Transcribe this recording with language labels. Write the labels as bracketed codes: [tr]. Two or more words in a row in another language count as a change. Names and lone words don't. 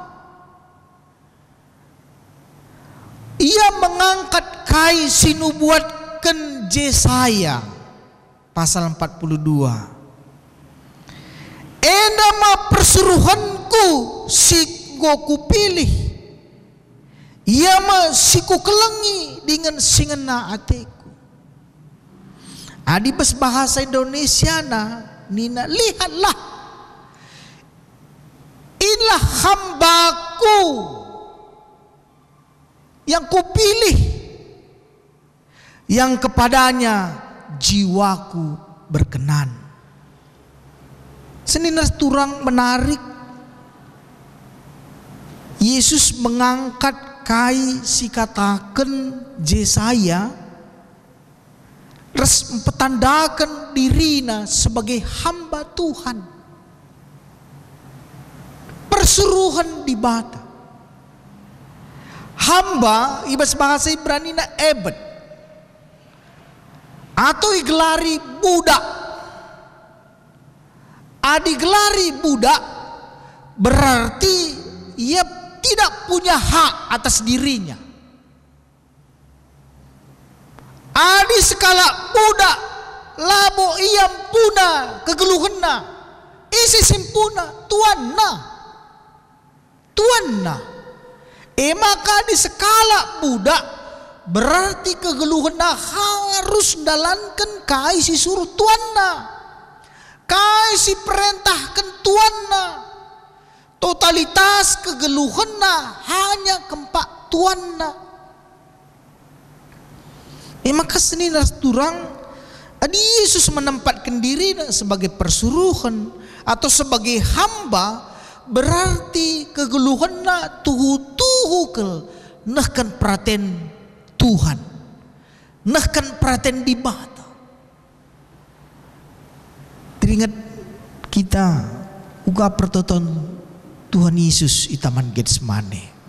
[id] Ia mengangkat [btx] kai sinubuatkan Yesaya pasal 42. Enda ma persuruhanku si goku pilih, ia ma siku kelengi dengan singena ateku. Adi bes bahasa Indonesia na nina [id] lihatlah, inilah hambaku yang kupilih, yang kepadanya jiwaku berkenan. [btx] Seninas turang [id] menarik, Yesus mengangkat kai si katakan Yesaya, res mempertandakan dirinya sebagai hamba Tuhan, persuruhan di bata. [btx] Hamba ibas bahasa Ibrani na ebed atau igelari budak. [id] Adigelari budak berarti ia tidak punya hak atas dirinya. [btx] Adi sekala budak labo iam puna kegeluhena isi simpuna tuanna. Maka di sekala budak berarti kegeluhena harus dalankan kai si suruh tuanna, kai si perintahkan tuanna. Totalitas kegeluhena hanya kempak tuanna. Maka seninas turang adi Yesus [id] menempatkan diri sebagai persuruhan atau sebagai hamba, berarti [btx] kegeluhanna tuhu kel nahkan praten Tuhan, nahkan praten di bata. Teringat kita uga pertoton Tuhan Yesus di Taman Getsemane.